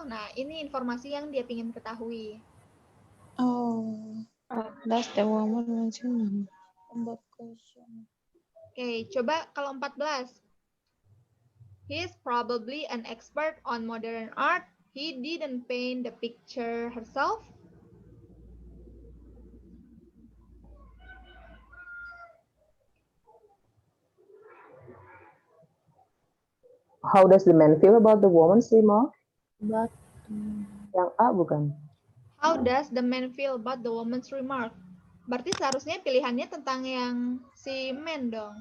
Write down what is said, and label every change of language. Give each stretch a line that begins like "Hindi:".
Indonesian: Nah, ini informasi yang dia ingin ketahui.
English: Oh, that's the woman want to know. About question.
Indonesian: Oke, coba kalau 14.
English: He's probably an expert on modern art. He didn't paint the picture herself. How does the man feel about the woman's remark? But
Indonesian: Yang A bukan?
English: How does the man feel about the woman's remark?
Indonesian: Berarti seharusnya pilihannya tentang yang si man dong.